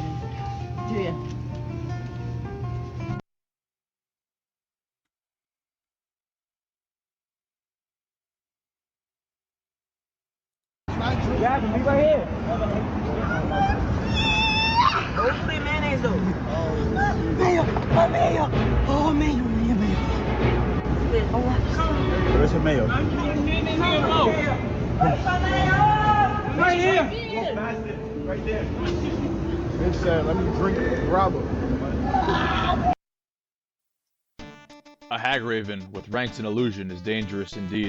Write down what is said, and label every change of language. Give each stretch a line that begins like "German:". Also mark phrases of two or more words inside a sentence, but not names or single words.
English: Do you? Yeah, be right here. Hopefully mayonnaise though. Mayo! Oh, mayo! Oh, mayo, mayo, mayo. Where's the mayo? Right here! Go past it. Right there. Bitch said, let me drink Bravo. A hag raven with ranks in illusion is dangerous indeed.